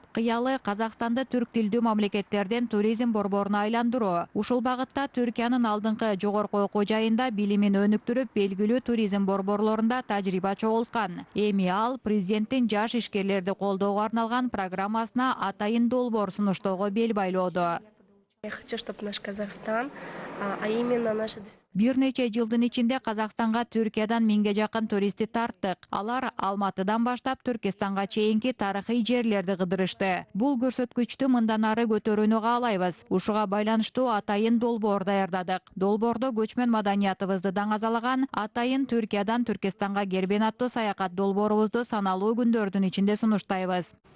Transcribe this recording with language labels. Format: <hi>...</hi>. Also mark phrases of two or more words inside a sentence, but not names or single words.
<ky>Кыялы Казакстанды түрк тилдүү мамлекеттерден туризм борборуна айландыруу. Ушул багытта Түркиянын алдыңкы жогорку окуу жайында билимин өнүктүрүп, белгилүү туризм борборлорунда тажрыйба чогулткан. Эми ал президенттин жаш ишкерлерди колдоого арналган программасына атайын долбоор сунуштоого бел байлоодо.</ky> <ru>Я хочу, чтобы наш Казахстан, а именно наша...</ru> <ky>Бир нече жылдын ичинде Казакстанга Түркиядан 1000ге жакын туристти тарттык. Алар Алматыдан баштап Түркистанга чейинки тарыхый жерлерди кыдырышты. Бул көрсөткүчтү мындан ары көтөрүүнү каалайбыз. Ушуга байланыштуу атайын долбоор даярдадык. Долбоордо көчмөн маданиятыбызды даңазалаган атайын Түркиядан Түркистанга кербен аттуу саякат долбоорубузду саналуу күндөрдүн ичинде сунуштайбыз.</ky>